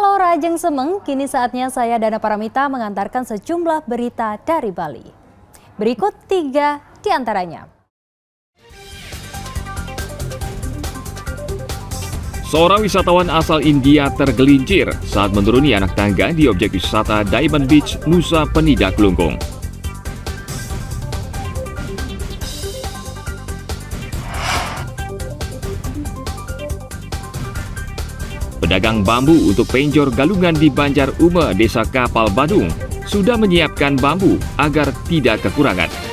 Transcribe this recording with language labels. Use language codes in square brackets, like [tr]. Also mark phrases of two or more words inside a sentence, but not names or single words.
[id] Pemirsa Ajeng Semeng, kini saatnya saya Dana Paramita mengantarkan sejumlah berita dari Bali. Berikut 3 di antaranya. Seorang wisatawan asal India tergelincir saat menuruni anak tangga di objek wisata Diamond Beach, Nusa Penida, Kelungkung. Pedagang bambu untuk penjor galungan di Banjar Ume, Desa Kapal Badung, sudah menyiapkan bambu agar tidak kekurangan.